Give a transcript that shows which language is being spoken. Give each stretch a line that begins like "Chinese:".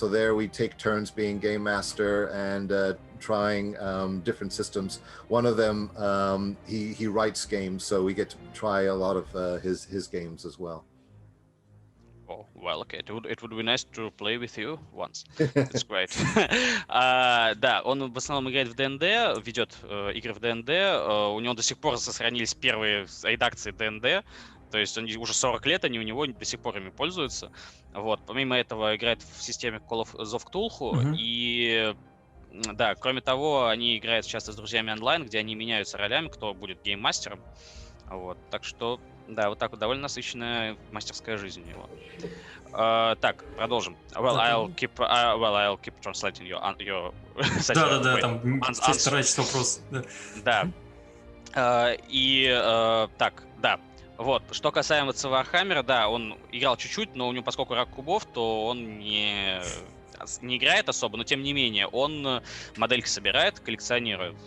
English: So there we take turns being game master and trying different systems. One of them, he writes games, so we get to try a lot of his games as well. Oh, well, okay. It would be nice to play with you once. It's great.
Russian: Да, он в основном играет в ДНД, ведет игры в ДНД. У него до сих пор сохранились первые редакции ДНД. То есть уже 40 лет они у него до сих пор ими пользуются. Вот. Помимо этого играет в системе Call of Cthulhu. И да, кроме того, они играют часто с друзьями онлайн, где они меняются ролями, кто будет гейммастером. Вот. Так что, да, вот так вот довольно насыщенная мастерская жизнь у него. Так, продолжим.
English: I'll keep translating your
Russian: Да, там старайтесь вопрос. Да. И так, да. Вот, что касаемо Warhammer, да, он играл чуть-чуть, но у него, поскольку рак кубов, то он не играет особо, но тем не менее, он модельки собирает, коллекционирует.